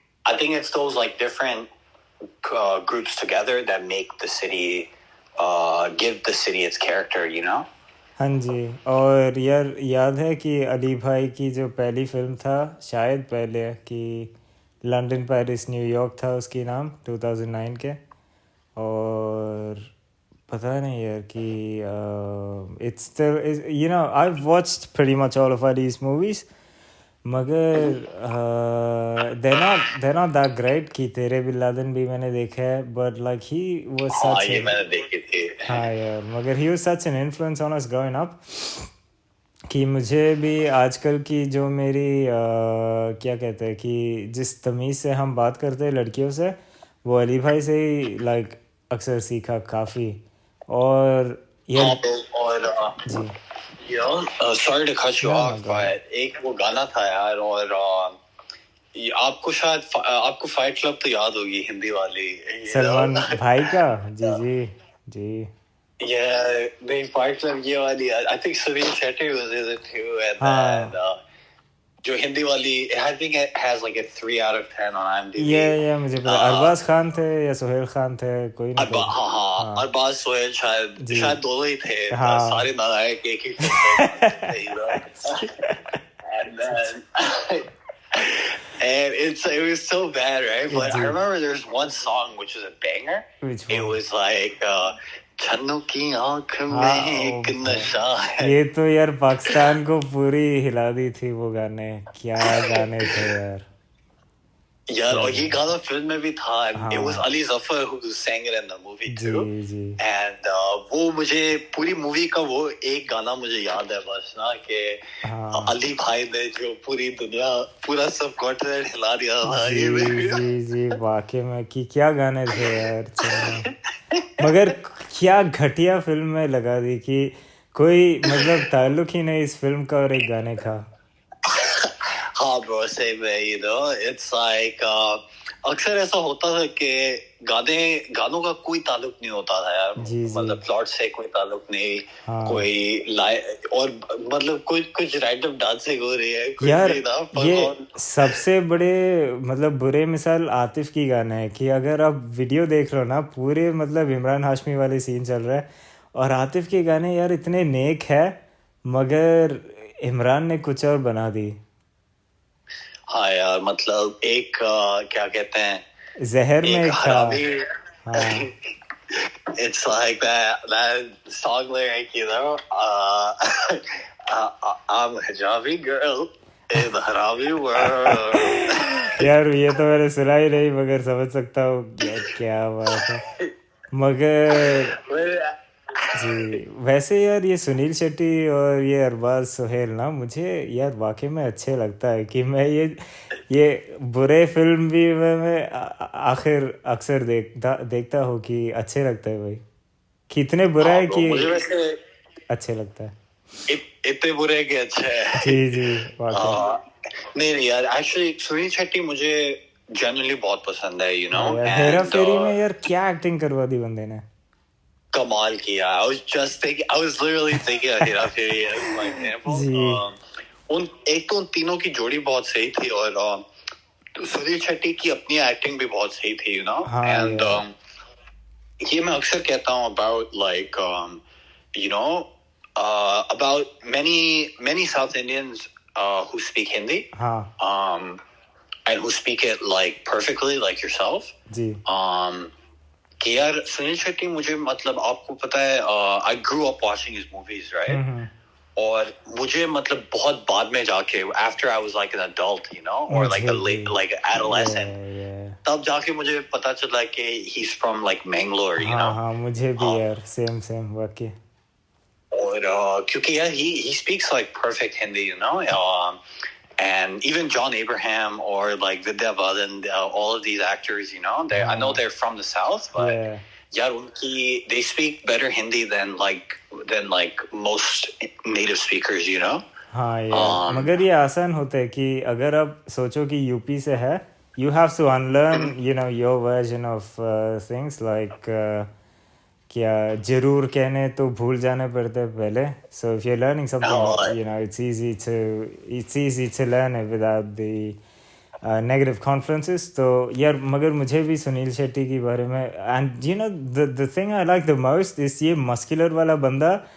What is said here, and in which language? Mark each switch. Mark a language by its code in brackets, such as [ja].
[en] I think it's those like different groups together that make the city, give the city its character, you know. [hi] हाँ जी. और यार याद है कि अली भाई की जो पहली फिल्म था शायद पहले कि लंदन पेरिस न्यूयॉर्क था उसकी नाम 2009 के और पता नहीं यार कि [en] it's still you know I've watched pretty much all of Ali's movies [hi] मगर [en] they're not that great [hi] कि तेरे बिन लादेन भी मैंने देखा है [en] but like he was such [hi] ये मैंने देखी थी. हाँ यार मगर [en] he was such an influence on us growing up [hi] कि मुझे भी आजकल की जो मेरी क्या कहते हैं कि जिस तमीज़ से हम बात करते हैं लड़कियों से वो अली भाई से ही like अक्सर सीखा काफ़ी और ये जी. [en] You know, sorry to cut you off, but [hi] एक वो गाना था यार और आपको शायद आपको फाइट क्लब तो याद होगी हिंदी वाली सलमान भाई का जी [en] Yeah, they Fight Club [hi] ये वाली [en] I think Sunil Shetty was in it too and then [hi] जो हिंदी वाली [en] I think it has like a 3 out of 10 on IMDb. Yeah [hi] मुझे पता अरबाज खान थे या सोहेल खान थे कोई नहीं अरबाज सोहेल शायद दोनों ही थे सारे नालायक एक ही [en] and then and it was so bad, right? But I [hi] ji [en] remember there's one song which was a banger. which It one was like [hi] छन्नों की आंख हाँ में एक नशा है. ये तो यार पाकिस्तान को पूरी हिला दी थी वो गाने क्या गाने थे यार यार क्या और ये गाने गाना फिल्म में भी था. [en] And it was [hi] हाँ [en] Ali Zafar who sang it in the movie too. [hi] Ji [en] And [hi] वो मुझे पूरी मूवी का वो एक गाना मुझे याद है बस ना कि हाँ अली भाई ने जो पूरी दुनिया पूरा सब कॉन्टिनेंट हिला दिया था जी ये. जी वाकई में कि क्या गाने थे यार चन्ना मगर क्या घटिया फिल्म में लगा दी कि कोई मतलब ताल्लुक ही नहीं इस फिल्म का और एक गाने का हाँ [en] bro, same way, you know. It's like [hi] अक्सर ऐसा होता था कि गानों का कोई ताल्लुक नहीं होता था यार. जी जी मतलब प्लॉट से कोई ताल्लुक नहीं. हाँ कोई और मतलब कुछ रैंडम डांसिंग हो रही है कुछ यार नहीं था पर ये सबसे बड़े मतलब बुरे मिसाल आतिफ की गाना है कि अगर आप वीडियो देख रहे हो ना पूरे मतलब इमरान हाशमी वाले सीन चल रहा है और आतिफ के गाने यार इतने नेक है मगर इमरान ने कुछ और बना दी हाँ यार मतलब एक क्या कहते हैं जहर में एक एक था हरामी. हाँ [en] It's like that song lyric, you know. I'm a hijabi girl in the harabi world. [hi] यार ये तो मैंने सुना ही नहीं मगर समझ सकता हूँ यार क्या बात है मगर जी वैसे यार ये सुनील शेट्टी और ये अरबाज सुहेल ना मुझे यार वाकई में अच्छे लगता है कि मैं ये बुरे फिल्म भी मैं आखिर अक्सर देखता हूँ कि अच्छे लगता है भाई कितने बुरा है कि मुझे वैसे अच्छे लगता है इतने बुरे के अच्छे है. जी जी वाकई नहीं यार एक्चुअली सुनील शेट्टी मुझे जनरली बहुत पसंद है [en] you know. [hi] यार हेरा [en] And [hi] फेरी में यार क्या एक्टिंग करवा दी बंदे ने कमाल किया. [en] I was literally thinking of Hera Fairy as my example. [hi] जी एक तो उन तीनों की जोड़ी बहुत सही थी और सुनील शेट्टी की अपनी एक्टिंग भी बहुत सही थी [en] you know. [hi] हाँ [en] And [hi] यार ये मैं अक्सर कहता हूँ [en] about like you know about many South Indians who speak Hindi [hi] हाँ [en] and who speak it like perfectly like yourself. [hi] जी कि यार सुनील शेट्टी मुझे मतलब आपको पता है [en] I grew up watching his movies right. [hi] और मुझे मतलब बहुत बाद में जाके [en] after I was like an adult you know or like a late like adolescent [hi] तब जाके मुझे पता चला कि [en] he's from like Mangalore you know. [hi] हाँ मुझे भी यार सेम वाकई और क्योंकि यार [en] he speaks like perfect Hindi you know. And even John Abraham or like Vidya Balan, all of these actors, you know, I know they're from the South, but yeah, they speak better Hindi than most native speakers, you know. [hi] हाँ यार मगर ये आसान होता है कि अगर आप सोचो कि यूपी से है [en] you have to unlearn you know your version of things like [hi] क्या जरूर कहने तो भूल जाने पड़ते हैं पहले [en] so if you're learning something you know it's easy to learn it without the negative confluences [hi] तो यार मगर मुझे भी सुनील शेट्टी के बारे में [en] and you know the thing I like the most is [hi] ये [en] muscular [hi] वाला बंदा